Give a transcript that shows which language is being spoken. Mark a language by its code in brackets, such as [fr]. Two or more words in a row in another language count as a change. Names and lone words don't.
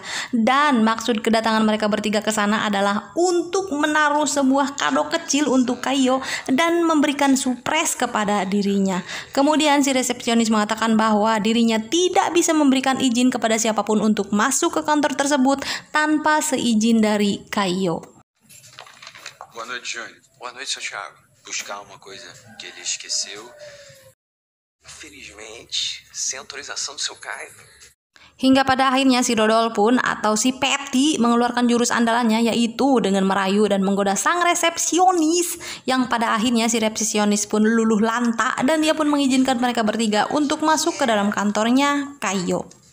[id] Dan maksud kedatangan mereka bertiga ke sana adalah untuk menaruh sebuah kado kecil untuk Kaio dan memberikan surprise kepada dirinya. Kemudian si resepsionis mengatakan bahwa dirinya tidak bisa memberikan izin kepada siapapun untuk masuk ke kantor tersebut tanpa seizin dari Kaio. [pt] Boa noite, Júnior. Boa noite, Santiago. Buscar uma coisa que ele esqueceu. Infelizmente, sem autorização do seu Caio. [id] Hingga pada akhirnya si Dodol pun atau si Patty mengeluarkan jurus andalannya, yaitu dengan merayu dan menggoda sang resepsionis, yang pada akhirnya si resepsionis pun luluh lantak dan dia pun mengizinkan mereka bertiga untuk masuk ke dalam kantornya Kaio.